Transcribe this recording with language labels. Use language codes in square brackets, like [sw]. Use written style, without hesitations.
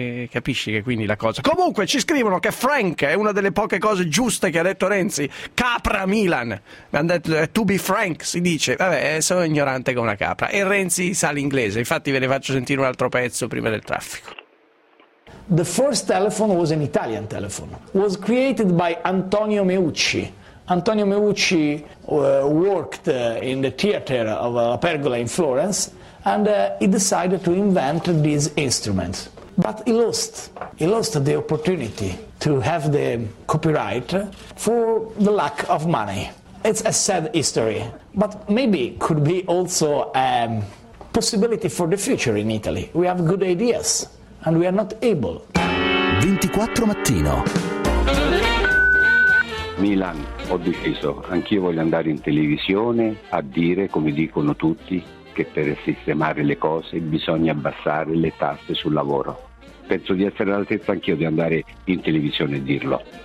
[it] Capisci che quindi la cosa. Comunque ci scrivono che Frank è una delle poche cose giuste che ha detto Renzi. Capra Milan. Mi hanno detto [en] to be frank, [it] si dice. Vabbè, sono ignorante come una capra. E Renzi sa l'inglese. Infatti ve ne faccio sentire un altro pezzo prima del traffico. [en] The first telephone was an Italian telephone. Was created by Antonio Meucci. Antonio Meucci worked in the theater of La Pergola in Florence and he decided to invent these instruments. But he lost the opportunity to have the copyright for the lack of money. It's a sad history, but maybe could be also a possibility for the future in Italy. We have good ideas and we are not able. [it] 24 mattino. Milan, ho deciso, anch'io voglio andare in televisione a dire, come dicono tutti, che per sistemare le cose bisogna abbassare le tasse sul lavoro. Penso di essere all'altezza anch'io di andare in televisione e dirlo.